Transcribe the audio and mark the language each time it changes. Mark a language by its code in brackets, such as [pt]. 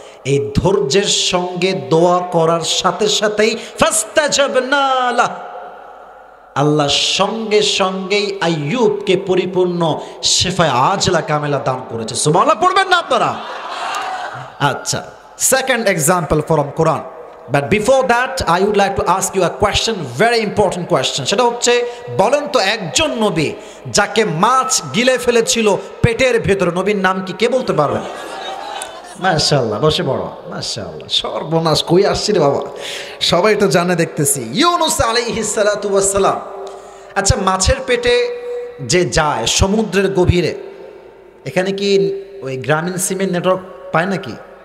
[bn] এই ধৈর্যের সঙ্গে দোয়া করার সাথে সাথেই [ar] ফাস্তাজাবনা লাহ, [bn] আল্লাহ সঙ্গে সঙ্গেই আইয়ুবকে পরিপূর্ণ শিফায়ে আজলা কামেলা দান করেছে। সুবহানাল্লাহ পড়বেন না আপনারা? আচ্ছা, [en] Second example from Quran. But before that, I would like to ask you a question, very important question. [bn] সেটা হচ্ছে, বলেন তো একজন নবী যাকে মাছ গিলে ফেলেছিল পেটের ভেতরে, নবীর নাম কি, কে বলতে পারবেন? মাশাআল্লাহ, বসে পড়ো। মাশাআল্লাহ, সর্বনাশ, কই আসছি রে বাবা, সবাই তো জানে দেখতেছি। ইউনুস আলাইহিস সালাতু ওয়াস সালাম। আচ্ছা, মাছের পেটে যে যায় সমুদ্রের গভীরে, এখানে কি ওই গ্রামীণ সিমের নেটওয়ার্ক পায় নাকি?